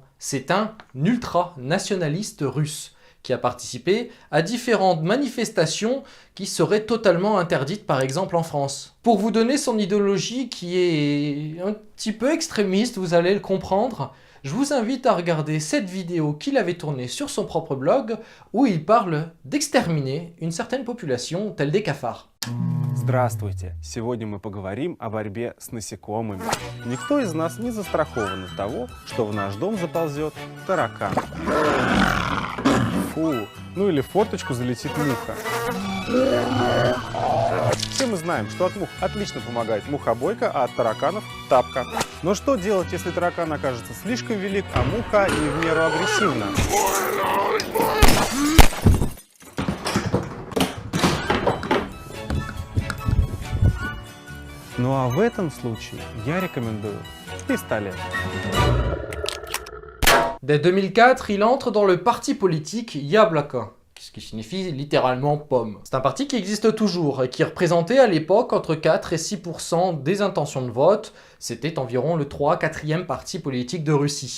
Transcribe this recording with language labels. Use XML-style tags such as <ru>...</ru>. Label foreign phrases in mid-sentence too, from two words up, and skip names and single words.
<fr>C'est un ultra-nationaliste russe qui a participé à différentes manifestations qui seraient totalement interdites par exemple en France. Pour vous donner son idéologie qui est un petit peu extrémiste, vous allez le comprendre, je vous invite à regarder cette vidéo qu'il avait tournée sur son propre blog où il parle d'exterminer une certaine population telle des cafards.</fr> <ru>Здравствуйте! Сегодня мы поговорим о борьбе с насекомыми. Никто из нас не застрахован от того, что в наш дом заползет таракан. Фу, ну или в форточку залетит муха. Все мы знаем, что от мух отлично помогает мухобойка, а от тараканов тапка. Но что делать, если таракан окажется слишком велик, а муха не в меру агрессивна? Ну а в этом случае я рекомендую пистолет.</ru> <fr>Dès 2004, il entre dans le parti politique Yabloko, ce qui signifie littéralement pomme. C'est un parti qui existe toujours et qui représentait à l'époque entre 4 et 6% des intentions de vote. C'était environ le 3-4e parti politique de Russie.</fr>